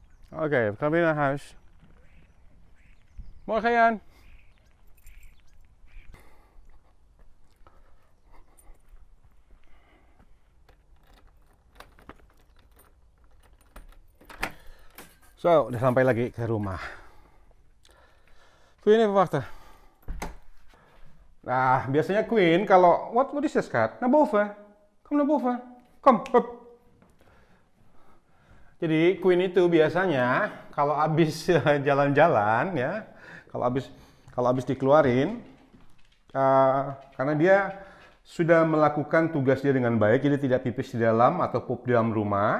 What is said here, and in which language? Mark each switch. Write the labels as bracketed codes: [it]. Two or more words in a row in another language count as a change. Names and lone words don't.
[nl] Oké, we gaan weer naar huis. Morgen, Jan. Zo, [id] udah sampai lagi ke rumah. [nl] Queen even wachten. [id] Nah, biasanya Queen kalau [en] what is this, [nl] Kat? Naar boven. Kom naar boven. Kom, hup. [id] Jadi Queen itu biasanya kalau habis jalan-jalan ya, kalau habis dikeluarin karena dia sudah melakukan tugas dia dengan baik, jadi tidak pipis di dalam atau pup di dalam rumah.